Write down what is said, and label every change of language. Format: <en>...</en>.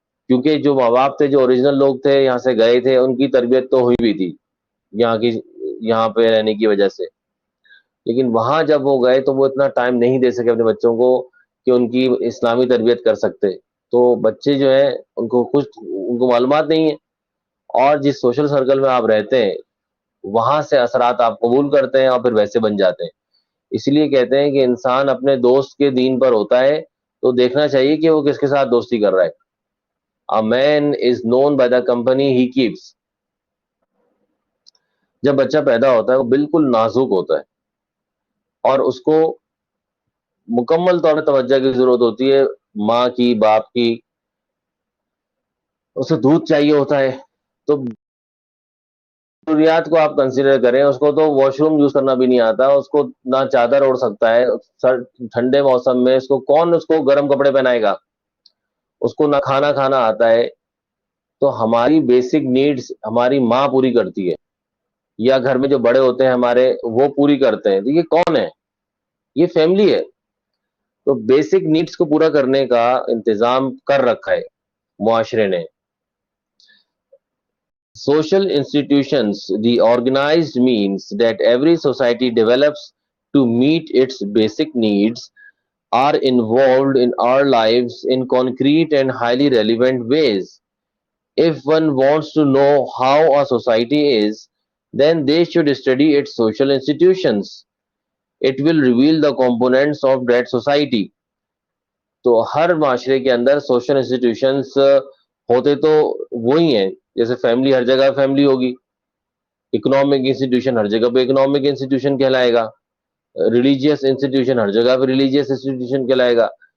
<ur>کیونکہ جو ماں باپ تھے، جو اوریجنل لوگ تھے، یہاں سے گئے تھے، ان کی تربیت تو ہوئی بھی تھی یہاں پہ رہنے کی وجہ سے، لیکن وہاں جب وہ گئے تو وہ اتنا ٹائم نہیں دے سکے اپنے بچوں کو کہ ان کی اسلامی تربیت کر سکتے، تو بچے جو ہیں ان کو معلومات نہیں ہے، اور جس سوشل سرکل میں آپ رہتے ہیں وہاں سے اثرات آپ قبول کرتے ہیں اور پھر ویسے بن جاتے ہیں. اس لیے کہتے ہیں کہ انسان اپنے دوست کے دین پر ہوتا ہے تو دیکھنا چاہیے کہ وہ کس کے ساتھ دوستی کر رہا ہے.</ur> <en>A man is known by the company he keeps.</en> <ur>جب بچہ پیدا ہوتا ہے وہ بالکل نازک ہوتا ہے اور اس کو مکمل طور پر توجہ کی ضرورت ہوتی ہے، ماں کی، باپ کی، اسے دودھ چاہیے ہوتا ہے. تو ضروریات کو آپ کنسیڈر کریں، اس کو تو واش روم یوز کرنا بھی نہیں آتا، اس کو نہ چادر اوڑھ سکتا ہے ٹھنڈے موسم میں، اس کو گرم کپڑے پہنائے گا، اس کو نہ کھانا کھانا آتا ہے. تو ہماری بیسک نیڈز ہماری ماں پوری کرتی ہے، یا گھر میں جو بڑے ہوتے ہیں ہمارے وہ پوری کرتے ہیں. تو یہ کون ہے؟ یہ فیملی ہے. تو بیسک نیڈز کو پورا کرنے کا انتظام کر رکھا ہے معاشرے نے.</ur> <en>Social institutions, the organized means that every society develops to meet its basic needs, are involved in our lives in concrete and highly relevant ways. If one wants to know how a society is, then they should study its social institutions. It will reveal the components of that society.</en> <ur>تو ہر معاشرے کے اندر social institutions ہوتے تو وہی ہیں، جیسے family ہر جگہ family ہوگی، اکنامک انسٹیٹیوشن ہر جگہ پہ اکنامک انسٹیٹیوشن کہلائے گا، ریلیجیس انسٹیٹیوشن ہر جگہ پہ ریلیجیس انسٹیٹیوشن کہلائے گا.</ur>